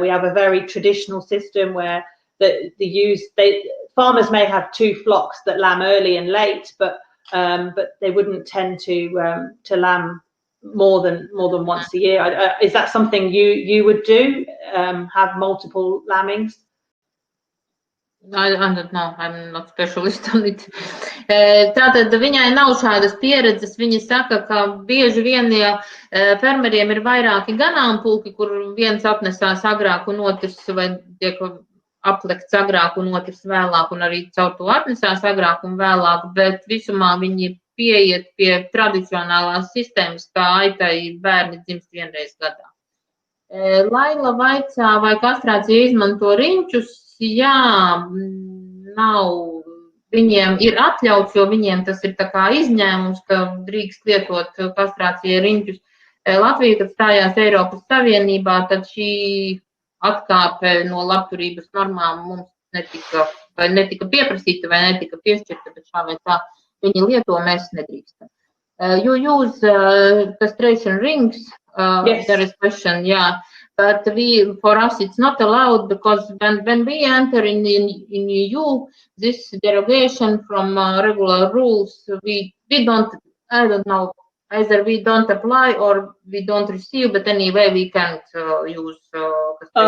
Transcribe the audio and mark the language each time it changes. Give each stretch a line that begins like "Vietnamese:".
English: We have a very traditional system where the ewes, farmers may have 2 flocks that lamb early and late, but they wouldn't tend to lamb more than once a year. Is that something you would do? Have multiple lambings? I don't know, I'm not specialist on it.
Latvian: Tātad viņai nav šādas pieredzes. Viņa saka, ka bieži vien fermeriem ir vairāki ganāmpulki, kur viens atnesās agrāk un otrs vai tiek aplekts agrāk un otrs vēlāk, un arī caur to atnesās agrāk un vēlāk, bet visumā viņi pieiet pie tradicionālās sistēmas, kā aitai bērni dzimst 1 reizi gadā. Laila vaicā, vai kastrācija izmanto riņķus? Jā, nav. Viņiem ir atļauts, jo viņiem tas ir tā kā izņēmums, ka drīkst lietot kastrācijai riņķus. Latvija, kad stājās Eiropas Savienībā, tad šī atkāpe no labturības normām mums netika pieprasīta vai netika piešķirta, bet šā vai tā viņi lieto, mēs nedrīkstam.
English: You use castration rings? Yes. There is question, yeah. But for us, it's not allowed because when we enter in EU, this derogation from regular rules, we don't, I don't know, either we don't apply or we don't receive, but anyway, we can't use castration.